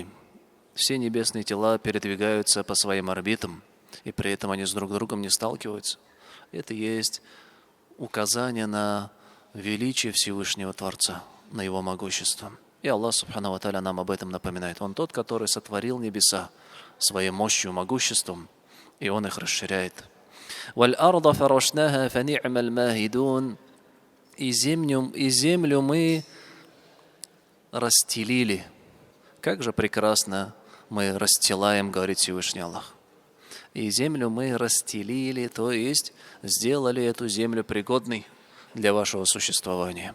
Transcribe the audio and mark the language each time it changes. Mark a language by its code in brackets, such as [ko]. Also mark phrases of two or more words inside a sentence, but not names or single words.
[ru] Все небесные тела передвигаются по своим орбитам, и при этом они с друг другом не сталкиваются. Это есть указание на величие Всевышнего Творца, на Его могущество. И Аллах [ar] سبحانه وتعالى [ru] нам об этом напоминает. Он тот, который сотворил небеса своей мощью, могуществом, и Он их расширяет. [ar] «والأرض فرشناها فنعم الماهدون». [ru] И землю мы расстелили. Как же прекрасно мы расстилаем, говорит Всевышний Аллах. И землю мы расстелили, то есть сделали эту землю пригодной для вашего существования.